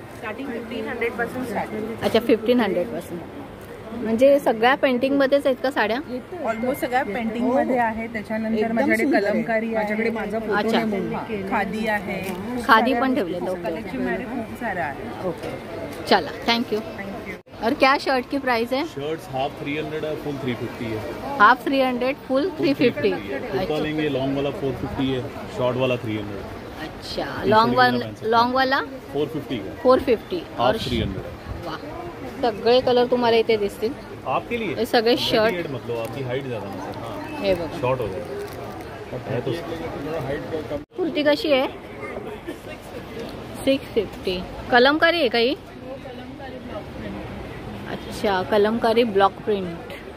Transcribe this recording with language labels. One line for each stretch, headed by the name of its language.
Marathi: Starting 1500 पासून start. अच्छा, 1500 पासून. म्हणजे सगळ्या पेंटिंग मध्येच आहेत का साड्या? ऑलमोस्ट सगळ्या पेंटिंग मध्ये आहे. त्याच्यानंतर माझ्याकडे कलमकारी, माझ्याकडे माझा अच्छा, खादी आहे, खादी पण ठेवले. कलेक्शन मध्ये खूप सारा आहे. ओके, चला, थँक्यू.
Hindi: और क्या शर्ट की प्राइस है? शर्ट्स हाफ 300 है, फुल 350 है. Half 300, full 350. कुर्ता लेंगे, लॉन्ग वाला 450 है, शॉर्ट वाला 300. अच्छा, लॉन्ग वाला 450 का, 450 और 300.
Marathi: वाह, सगळे कलर तुम्हाला इथे दिसतील.
Hindi: आपके लिए
Marathi: हे सगळे शर्ट,
Hindi: मतलब आपकी हाइट ज्यादा ना सर. हाँ,
Marathi: हे बघा.
Hindi: शॉर्ट हो जाएगा है तो हाइट का.
Marathi: कुर्ती कशी आहे? 650. कलमकारी आहे काही?
Hindi: अच्छा, कलमकारी ब्लॉक प्रिंट.